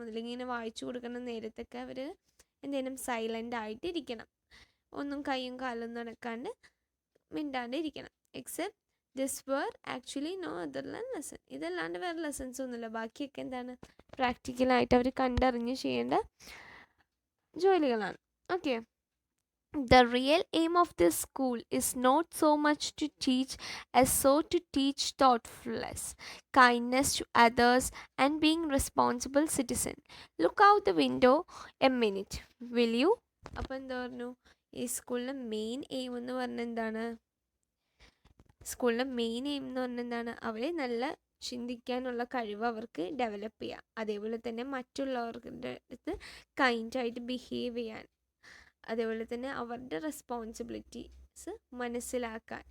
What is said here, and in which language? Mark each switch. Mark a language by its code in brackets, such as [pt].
[ml] അല്ലെങ്കിൽ ഇങ്ങനെ വായിച്ചു കൊടുക്കുന്ന നേരത്തൊക്കെ അവർ എന്ത് ചെയ്യണം? സൈലൻ്റ് ആയിട്ടിരിക്കണം. ഒന്നും കൈയും കാലും നടക്കാണ്ട് മിണ്ടാണ്ട് ഇരിക്കണം. [en] Except this word actually no other than lesson. [ml] ഇതല്ലാണ്ട് വേറെ ലെസൺസ് ഒന്നുമില്ല. ബാക്കിയൊക്കെ എന്താണ്? പ്രാക്ടിക്കലായിട്ട് അവർ കണ്ടറിഞ്ഞ് ചെയ്യേണ്ട ജോലികളാണ്. [en] Okay, the real aim of this school is not so much to teach as so to teach thoughtfulness, kindness to others, and being responsible citizen. Look out the window a minute, will you? [ml] അപ്പം എന്താ പറഞ്ഞു? ഈ സ്കൂളിലെ main aim എന്ന് പറഞ്ഞാൽ എന്താണ്? സ്കൂളിലെ main aim എന്ന് പറഞ്ഞാൽ എന്താണ്? അവരെ നല്ല ചിന്തിക്കാനുള്ള കഴിവ് അവർക്ക് ഡെവലപ്പ് ചെയ്യാം. അതേപോലെ തന്നെ മറ്റുള്ളവരുടെ അടുത്ത് കൈൻഡായിട്ട് ബിഹേവ് ചെയ്യാൻ, അതേപോലെ തന്നെ അവരുടെ റെസ്പോൺസിബിലിറ്റീസ് മനസ്സിലാക്കാൻ.